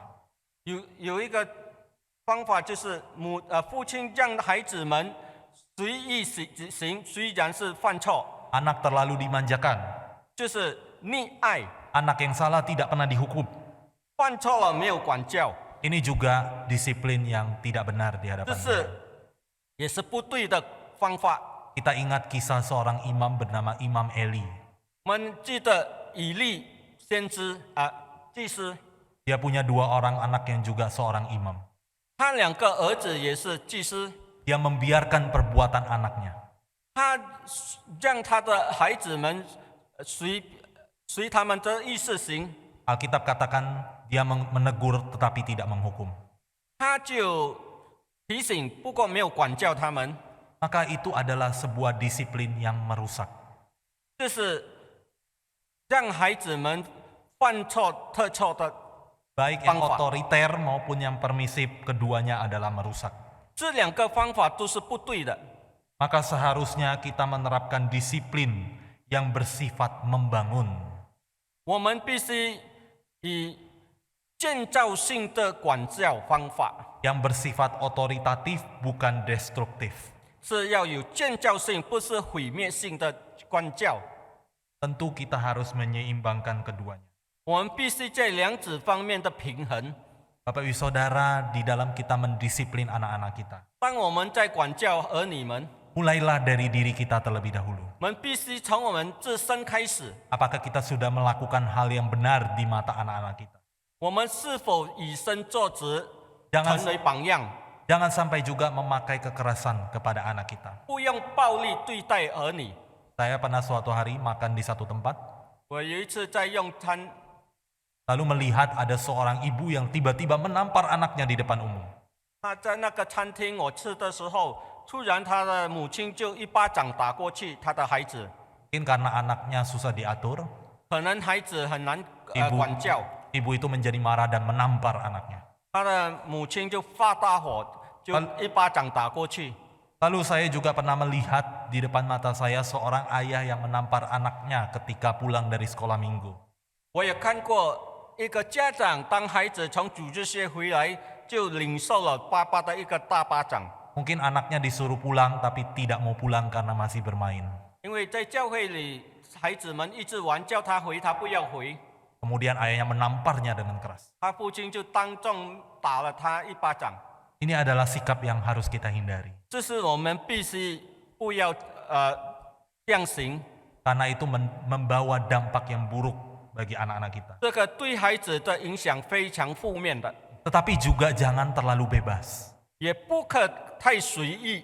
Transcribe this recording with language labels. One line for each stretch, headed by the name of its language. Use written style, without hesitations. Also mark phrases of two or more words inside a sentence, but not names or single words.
Chinese: 有一个方法就是父亲让孩子们随意行，虽然是犯错，
Indonesian: Anak terlalu dimanjakan.
Chinese: 就是溺爱，
Indonesian: Anak yang salah tidak pernah dihukum.
Chinese: 犯错了没有管教，
Indonesian: Ini juga disiplin yang tidak benar di
Chinese: 这
Indonesian: hadapan
Chinese: 是
Indonesian: Tuhan.
Chinese: 也是不对的方法。
Indonesian: Kita ingat kisah seorang imam bernama Imam Eli.
Chinese: 我们记得以利先知祭司，
Indonesian: Dia punya 2 orang anak yang juga seorang imam.
Chinese: 他2个儿子也是祭司，
Indonesian: Dia membiarkan perbuatan anaknya.
Chinese: 他让他的孩子们随他们的意思行，
Indonesian: Alkitab katakan dia menegur tetapi tidak menghukum.
Chinese: 他就提醒，不过没有管教他们。
Indonesian: Maka itu adalah sebuah disiplin yang merusak.
Chinese: 这是让孩子们犯错特错的。
Indonesian: Baik yang Pangfa. otoriter maupun yang permisif, keduanya adalah merusak.
Chinese: 这2个方法都是不对的。
Indonesian: Maka seharusnya kita menerapkan disiplin yang bersifat membangun.
Chinese: 我们必须以建造性的管教方法，
Indonesian: Yang bersifat otoritatif bukan destruktif.
Chinese: 是要有建造性，不是毁灭性的管教。
Indonesian: Tentu kita harus menyeimbangkan keduanya.
Chinese: 我们必须在2者方面的平衡。
Indonesian: Bapak Ibu Saudara, di dalam kita mendisiplin anak-anak kita,
Chinese: 当我们在管教儿女们，
Indonesian: mulailah dari diri kita terlebih dahulu.
Chinese: 我们必须从我们自身开始。
Indonesian: Apakah kita sudah melakukan hal yang benar di mata anak-anak kita?
Chinese: 我们是否以身作则，
Indonesian: Jangan
Chinese: 成为榜样？
Indonesian: Jangan sampai juga memakai kekerasan kepada anak kita.
Chinese: 不用暴力对待儿女。
Indonesian: Saya pernah suatu hari makan di satu tempat,
Chinese: 我有一次在用餐，
Indonesian: lalu melihat ada seorang ibu yang tiba-tiba menampar anaknya di depan umum.
Chinese: 他在那个餐厅我吃的时候，突然他的母亲就一巴掌打过去他的孩子，
Indonesian: Mungkin karena anaknya susah diatur,
Chinese: 可能孩子很难
Indonesian: Ibu.
Chinese: 管教，
Indonesian: ibu itu menjadi marah dan menampar anaknya.
Chinese: 他的母亲就发大火，就一巴掌打过去。
Indonesian: Lalu saya juga pernah melihat di depan mata saya seorang ayah yang menampar anaknya ketika pulang dari sekolah minggu.
Chinese: 我也看过一个家长，当孩子从组织学回来，就领受了爸爸的一个大巴掌。
Indonesian: Mungkin anaknya disuruh pulang tapi tidak mau pulang karena masih bermain.
Chinese: 因为在教会里，孩子们一直玩，叫他回，他不要回，
Indonesian: Kemudian ayahnya menamparnya dengan keras.
Chinese: 他父亲就当众打了他一巴掌。
Indonesian: Ini adalah sikap yang harus kita hindari.
Chinese: 这是我们必须不要这样行。
Indonesian: Karena itu membawa dampak yang buruk bagi anak-anak kita.
Chinese: 这个对孩子的影响非常负面的，
Indonesian: Tetapi juga jangan terlalu bebas.
Chinese: 也不可太随意，